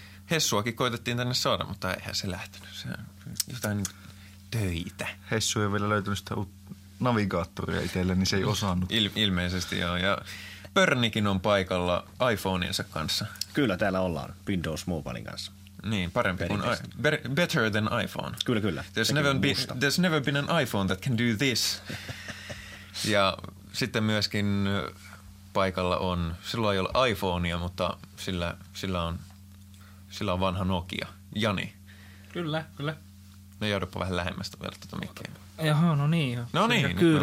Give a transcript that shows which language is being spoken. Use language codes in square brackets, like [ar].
[fi] Hessuakin koitettiin tänne saada, mutta eihän se lähtenyt. Se on jotain töitä. Hessu ei vielä löytynyt sitä navigaattoria itselle, niin se ei osannut. Ilmeisesti joo. Ja Pörnikin on paikalla iPhoneinsa kanssa. Kyllä, täällä ollaan. Windows Mobilein kanssa. Niin, parempi kuin [en] better than iPhone. [fi] Kyllä, kyllä. [en] There's never been an iPhone that can do this. [fi] Ja sitten myöskin paikalla on, sillä ei ole iPhonea, mutta sillä on vanha Nokia. Jani. Kyllä, kyllä. No joudupa vähän lähemmästä vielä tuota mikkiä. Jaha, no niin. No niin.